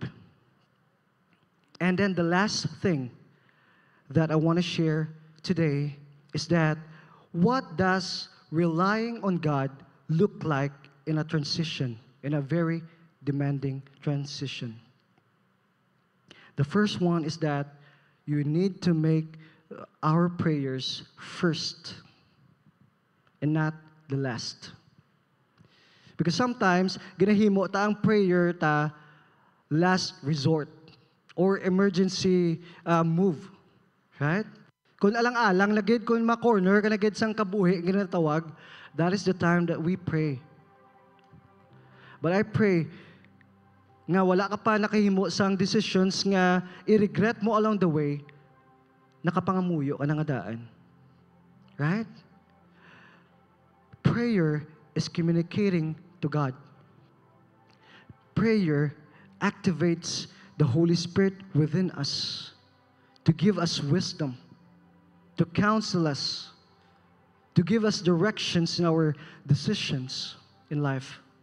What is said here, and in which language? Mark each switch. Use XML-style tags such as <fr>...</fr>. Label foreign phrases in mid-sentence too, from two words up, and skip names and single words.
<en>And then the last thing that I want to share today is that what does relying on God look like in a transition, in a very demanding transition? The first one is that you need to make our prayers first and not the last. Because sometimes,</en> <hil>ginahimo ta ang prayer ta</hil> <en>last resort or emergency move.</en> <hil>Right? Kung alang-alang na gid, kung ma-corner ka na gid sang kabuhi, ginatawag,</hil> <en>that is the time that we pray. But I pray</en> <hil>nga wala ka pa nakahimo sang decisions nga i-regret mo</hil> <en>along the way,</en> <hil>nakapangamuyo ka na nga daan.</hil> <en>Right? Prayer is communicating to God. Prayer activates the Holy Spirit within us to give us wisdom, to counsel us, to give us directions in our decisions in life.</en>